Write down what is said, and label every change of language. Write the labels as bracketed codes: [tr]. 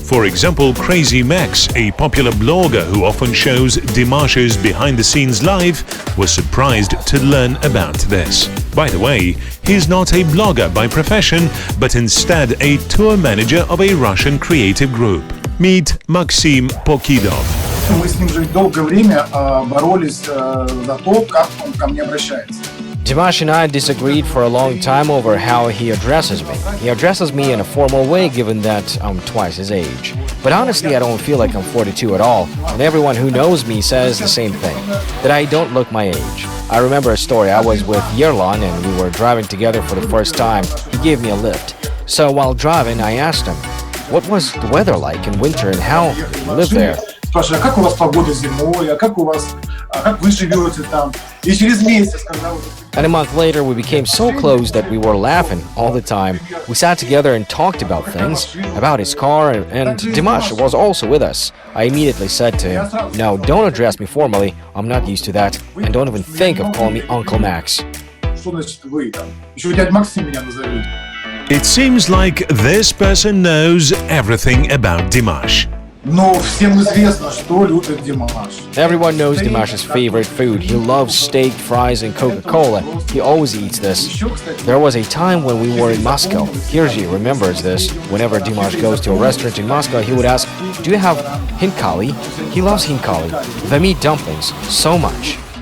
[en] For example, Crazy Max, a popular blogger who often shows Dimash's behind-the-scenes life, was surprised to learn about this. By the way, he's not a blogger by profession, but instead a tour manager of a Russian creative group. Meet Maxim Pokidov. [ru] Мы с ним же долгое время боролись за то, как он ко мне обращается. [en] Dimash and I disagreed for a long time over how he addresses me. He addresses me in a formal way given that I'm twice his age. But honestly, I don't feel like I'm 42 at all, and everyone who knows me says the same thing, that I don't look my age. I remember a story. I was with Yerlan and we were driving together for the first time. He gave me a lift. So while driving, I asked him, what was the weather like in winter and how you live there? [ru] Спрашиваю, как у вас погода зимой, как вы живете там? И через месяц, когда вы... [en] And a month later, we became so close that we were laughing all the time. We sat together and talked about things, about his car, and Dimash was also with us. I immediately said to him, no, don't address me formally, I'm not used to that, and don't even think of calling me Uncle Max. [ru] Что значит вы там? Еще дядя Максим меня назовите. [en] It seems like this person knows everything about Dimash. [ru] Но всем известно, что любит Димаш. [en] Everyone knows Dimash's favorite food. He loves steak, fries, and Coca-Cola. He always eats this. There was a time when we were in Moscow. Kirsty remembers this. Whenever Dimash goes to a restaurant in Moscow, he would ask, do you have hinkali? He loves hinkali, the meat dumplings, so much.